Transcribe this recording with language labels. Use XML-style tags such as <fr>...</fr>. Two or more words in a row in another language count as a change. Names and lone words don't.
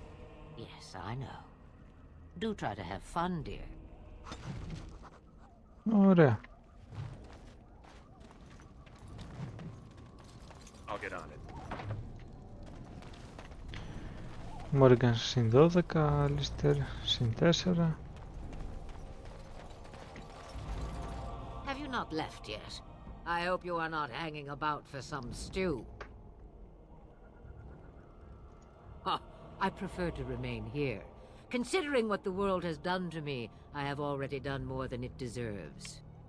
<en>Yes, I know. Do try to have fun, dear.</en> <el>Ωραία.</el> <en>I'll get on it.</en> <el>Morgan συν 12, Alistair συν 4.</el> <en>Have you not left yet? I hope you are not hanging about for some stew. Huh, I prefer to remain here. Considering what the world has done to me, I have already done more than it deserves.</en>